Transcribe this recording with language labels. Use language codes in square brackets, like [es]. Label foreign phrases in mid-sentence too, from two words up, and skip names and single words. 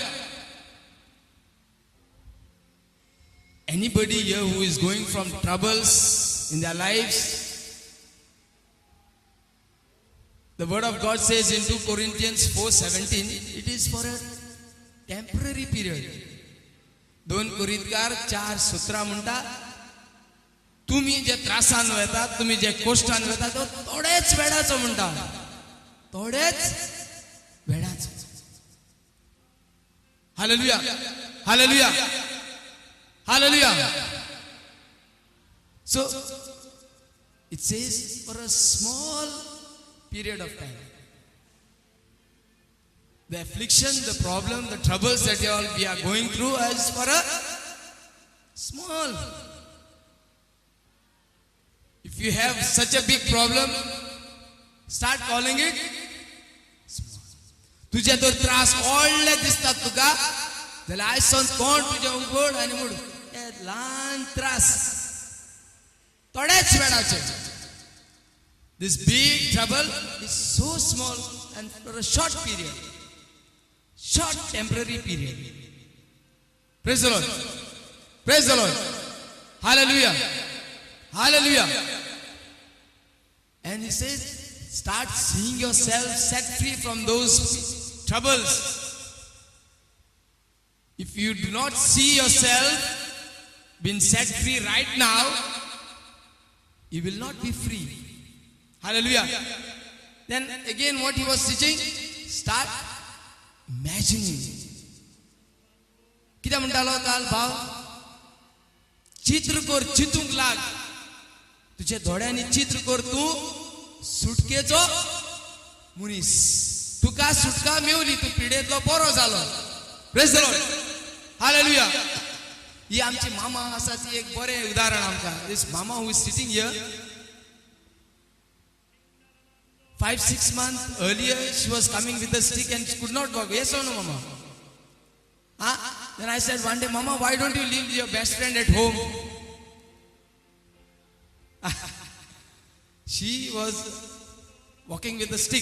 [en] Anybody here who is going from troubles in their lives, the word of God says in 2 Corinthians 4:17, it is for a temporary period. [kok] 2 Corinthians 4:17 म्हणटा तुम्ही जे त्रासान वतात, तुम्ही जे कष्टान वतात तो थोडेच वेळाचो म्हणटा, थोडेच वेळाचो. [en] Hallelujah. Hallelujah. Hallelujah. So it says for a small period of time. The affliction, the problem, the troubles that we are going through is for a small. If you have such a big problem, start calling it small. [kok] तुझे तो त्रास व्हडले दिसतात तुका जाल्यार आयज सावन तोंड तुजें उगड आनी म्हूण हे ल्हान त्रास थोड्याच वेळाचे. [en] This big trouble is so small and for a short period, short temporary period. Praise the Lord. Praise the Lord. Hallelujah. Hallelujah. And he says, start seeing yourself set free from those troubles. If you do not see yourself being set free right now, you will not be free. Hallelujah. Then again what he was teaching, start imagining. [kok] कितें म्हणटालो काल भाव, चित्र कर, चिंतूंक लाग. तुझे दोळ्यांनी चित्र कर, तूं सुटकेचो मनीस. तुका सुटका मेवली, तूं पिडेंतलो बरो जालो. [en] Praise the Lord. Hallelujah. [kok] ही आमची मामा आसा ती एक बरें उदाहरण आमकां. [en] This mama who is sitting here, 5-6 months earlier she was coming with a stick and she could not walk. Yes or no, mama? Then I said one day, Mama, why don't you leave your best friend at home? She was walking with a stick.